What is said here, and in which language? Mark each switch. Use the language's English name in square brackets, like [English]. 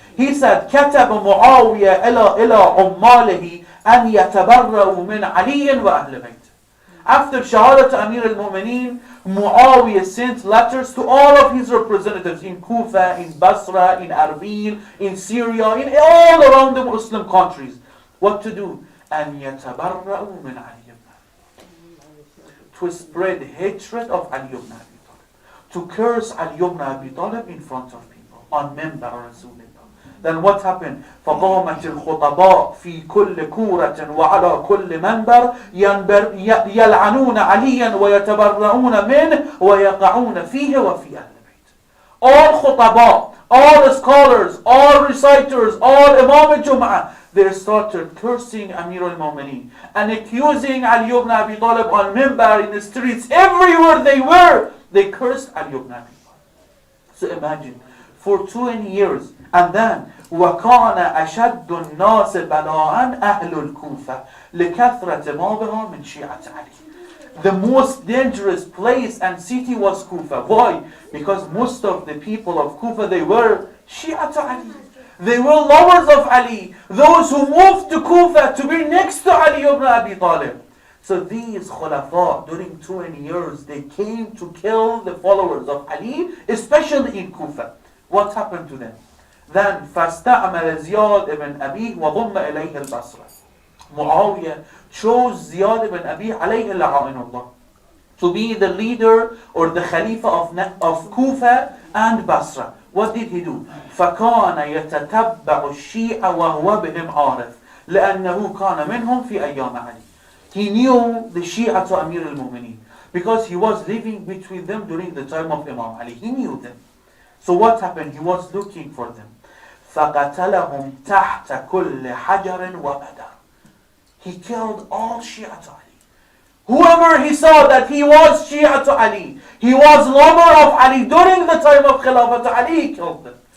[English] He said, [Arabic] كتب معاوية إلى عماله أن يتبرأوا من علي وأهل بيته. [English] After Shahadat Amir al-Mu'mineen, Muawiyah sent letters to all of his representatives in Kufa, in Basra, in Arbaeen, in Syria, in all around the Muslim countries. What to do? [Arabic] أن يتبرأوا من علي ibn Abi. [English] To spread hatred of Ali ibn Abi Talib. To curse Ali ibn Abi Talib in front of people. On Minbar Rasulullah. Then what happened? [Arabic] فقامت الخطباء في كل كورة وعلى كل منبر يلعنون عليا ويتبرؤون منه ويقعون فيه وفي أهل البيت. [English] All khutaba, all scholars, all reciters, all Imam al-Jum'ah, they started cursing Amir al-Mu'mineen and accusing Ali ibn Abi Talib on Minbar, in the streets, everywhere they were. They cursed Ali ibn Abi Talib. So imagine, for 20 years, and then [Arabic] وَكَانَ أَشَدُّ النَّاسِ بَلَاءً أَهْلُ الْكُوفَةِ لِكَثْرَةِ مَا بِهَا مِنْ شِيعَةِ عَلِي. [English] The most dangerous place and city was Kufa. Why? Because most of the people of Kufa, they were Shia Ali. They were lovers of Ali. Those who moved to Kufa to be next to Ali ibn Abi Talib. So these khulafa, during 20 years, they came to kill the followers of Ali, especially in Kufa. What happened to them? [Arabic] Then فَاسْتَعْمَلَ زِيَادْ ibn أَبِيهِ وَضُمَّ إِلَيْهِ الْبَصْرَةِ. [English] Muawiyah chose Ziyad ibn Abi alayhi la'inullah to be the leader or the Khalifa of Kufa and Basra. What did he do? [Arabic] فَكَانَ يَتَتَبَّعُ الشِّيعَ وَهُوَ بِهِمْ عَارِفٌ لأنه كان منهم في أيام علي. [English] He knew the Shia to Amir al-Mu'mineen because he was living between them during the time of Imam Ali. He knew them. So what happened? He was looking for them. [Arabic] فَقَتَلَهُمْ تَحْتَ كُلِّ حَجَرٍ وَبَدَرٍ. [English] He killed all Shia to Ali. Whoever he saw that he was Shia to Ali, he was lover of Ali during the time of Khilafat Ali, he killed them.